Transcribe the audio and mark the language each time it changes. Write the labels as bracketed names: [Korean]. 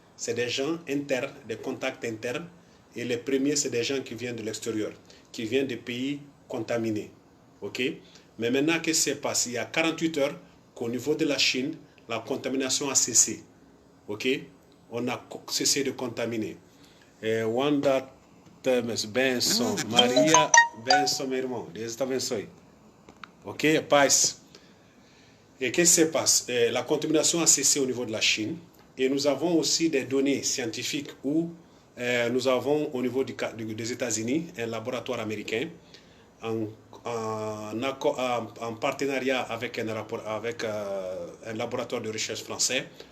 [French] C'est des gens internes, des contacts internes, et les premiers, c'est des gens qui viennent de l'extérieur, qui viennent des pays contaminés. Ok? Mais maintenant, qu'est-ce qui se passe? Il y a 48 heures qu'au niveau de la Chine, la contamination a cessé. Ok? On a cessé de contaminer. [Portuguese] Wanda Temes Benson, Maria Benson, meu irmão, Deus te abençoe. [French] Ok? [Portuguese] Paz. [French] Et qu'est-ce qui se passe? La contamination a cessé au niveau de la Chine. Et nous avons aussi des données scientifiques où nous avons au niveau des États-Unis un laboratoire américain en partenariat avec un laboratoire de recherche français